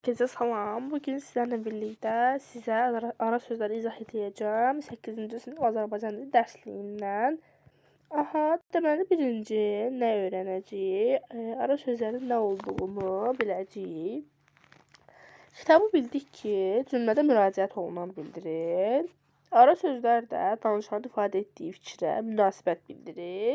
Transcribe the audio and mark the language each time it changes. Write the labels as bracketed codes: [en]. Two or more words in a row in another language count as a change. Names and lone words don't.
[tr] Herkese salam. Bugün sizlerle birlikte size ara sözleri izah edeceğim. [az] 8. sınıf Azərbaycan dili dərsliyindən. Aha, deməli birinci nə öyrənəcəyik? Ara sözlərin nə olduğunu biləcəyik. Kitabı bildik ki, cümlədə müraciət olunan bildirir. Ara sözlər də danışanın ifadə etdiyi fikrə münasibət bildirir.